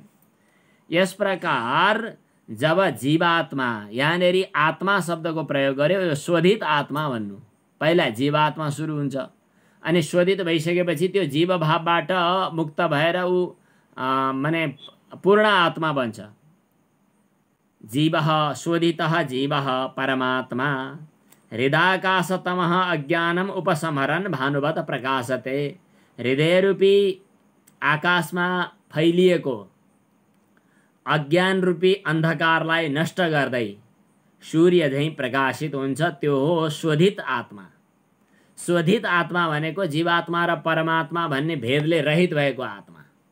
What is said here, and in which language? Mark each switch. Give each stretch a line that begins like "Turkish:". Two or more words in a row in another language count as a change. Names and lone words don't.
Nepali: यस प्रकार जब जीवात्मा यहाँनेरि आत्मा शब्दको प्रयोग गर्यो, यो शोधित आत्मा भन्नु। पहिला जीवात्मा सुरु हुन्छ, अनि शोधित भइसकेपछि त्यो जीव भावबाट मुक्त भएर ऊ माने पूर्ण आत्मा बन्छ।
Sanskrit: जीवः शोधितः जीवः परमात्मा, हृदाकाशतमः अज्ञानम उपसमरन् भानुवत प्रकाशते।
Nepali: हृदयरूपी आकाशमा फैलिएको अज्ञान रूपी अन्धकारलाई नष्ट गर्दै सूर्य झैं प्रकाशित हुन्छ, त्यो हो शोधित आत्मा। शोधित आत्मा भनेको जीवात्मा र परमात्मा भन्ने भेदले रहित भएको आत्मा।